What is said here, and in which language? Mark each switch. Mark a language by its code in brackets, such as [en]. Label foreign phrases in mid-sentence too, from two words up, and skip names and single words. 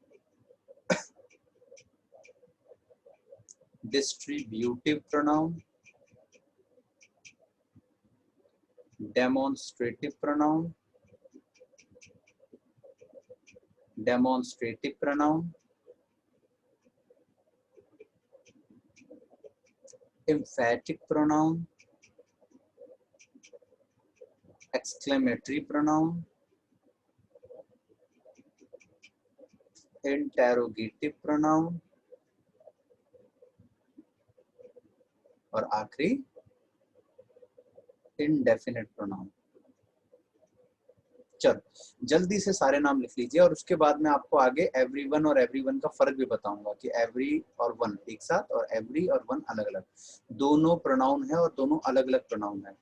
[en] distributive pronoun, demonstrative pronoun, demonstrative pronoun, emphatic pronoun, exclamatory pronoun, interrogative pronoun और आखिरी indefinite pronoun। [hi] चलो जल्दी से सारे नाम लिख लीजिए और उसके बाद में आपको आगे एवरीवन और एवरीवन का फर्क भी बताऊंगा कि एवरी और वन एक साथ और एवरी और वन अलग अलग दोनों प्रोनाउन है और दोनों अलग अलग प्रोनाउन है।